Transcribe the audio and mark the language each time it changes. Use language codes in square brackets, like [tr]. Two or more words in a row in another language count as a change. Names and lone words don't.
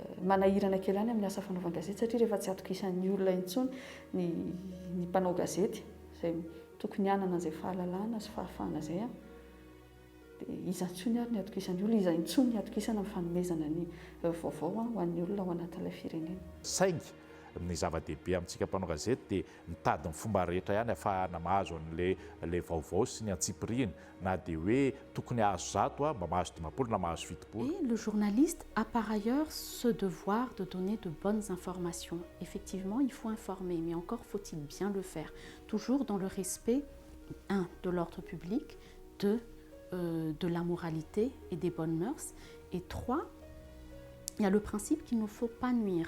[mg] Manahirana kely any amin'ny asa fanaovan-gazety satria rehefa tsy atokisan'ny olona intsony ny mpanao gazety izay tokony hanana izay fahalalana sy fahafahana izay dia iza intsony ary ny atokisan'ny olona, iza intsony ny atokisana amin'ny fanomezana ny vaovao ho an'ny olona ao anatin'ilay firenena. Saingy ny zava-dehibe amintsika mpanao gazety dia mitady ny fomba rehetra ihany ahafahana mahazo an'ilay vaovao sy ny antsipirina na dia hoe tokony hahazo zato mba mahazo 50 na mahazo 70. [fr] Et le journaliste a par ailleurs ce devoir de donner de bonnes informations. Effectivement, il faut informer, mais encore faut-il bien le faire. Toujours dans le respect, 1, de l'ordre public, 2, de la moralité et des bonnes mœurs, et 3, il y a le principe qu'il ne faut pas nuire.